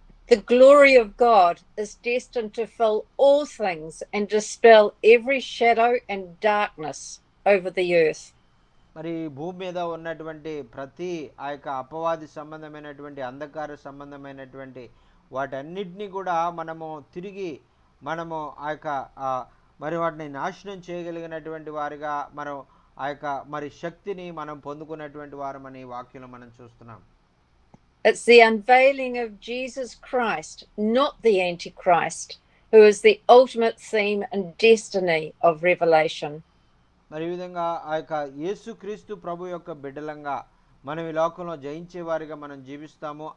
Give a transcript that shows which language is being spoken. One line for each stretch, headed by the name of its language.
English: The glory of God is destined to fill all things and dispel every shadow and darkness over the earth.
Telugu: మరి భూమి మీద ఉన్నటువంటి ప్రతి ఆ యొక్క అపవాది సంబంధమైనటువంటి అంధకార సంబంధమైనటువంటి వాటన్నిటినీ కూడా మనము ఆ యొక్క మరి వాటిని నాశనం చేయగలిగినటువంటి వారిగా మనం ఆ యొక్క మరి శక్తిని మనం పొందుకున్నటువంటి వారమని వాక్యంలో మనం చూస్తున్నాం.
English: It's the unveiling of Jesus Christ, not the Antichrist, who is the ultimate theme and destiny of Revelation.
Telugu: మరి ఈ విధంగా ఆ యొక్క యేసుక్రీస్తు ప్రభు యొక్క బిడ్డలంగా మనం ఈ లోకంలో జయించేవారిగా మనం జీవిస్తాము.